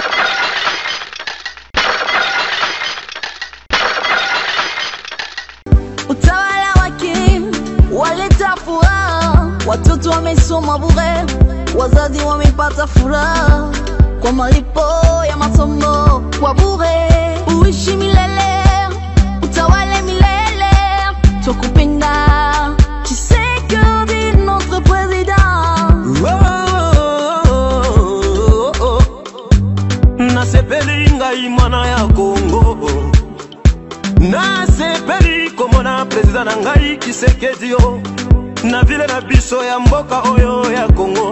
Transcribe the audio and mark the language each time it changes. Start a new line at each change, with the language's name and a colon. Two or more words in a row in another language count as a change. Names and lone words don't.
Swahili: Utawala wake waleta furaha, watoto wamesoma bure, wazazi wamepata furaha kwa malipo ya masomo kwa bure. Uishi milele, utawale milele, tukupenda Tshisekedi
French: notre président.
Lingala: Nasepeli ngai mwana ya Congo, nasepeli komona président na ngai Tshisekedi yo na vile na biso ya mboka oyo ya Congo.